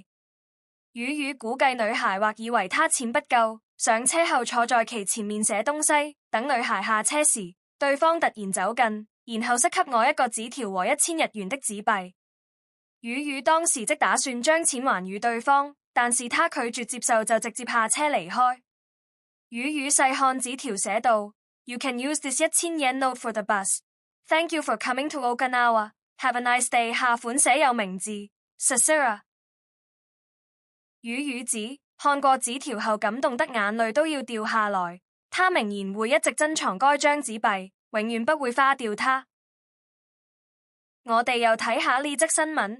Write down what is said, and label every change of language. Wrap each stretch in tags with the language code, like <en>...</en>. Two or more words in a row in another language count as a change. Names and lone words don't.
<yue>魚魚估計女孩或以為她錢不夠，上車後坐在其前面寫東西，等女孩下車時，對方突然走近，然後塞給我一個紙條和1000日元的紙幣。魚魚當時即打算將錢還予對方，但是他拒絕接受，就直接下車離開。魚魚細看紙條寫道</yue> <en>You can use this 1000 yen note for the bus. Thank you for coming to Okinawa. Have a nice day.</en> <yue>下款寫有名字 Sasura。魚魚指看過紙條後感動得眼淚都要掉下來，他明言會一直珍藏該張紙幣，永遠不會花掉它。我哋又睇下呢則新聞。</yue>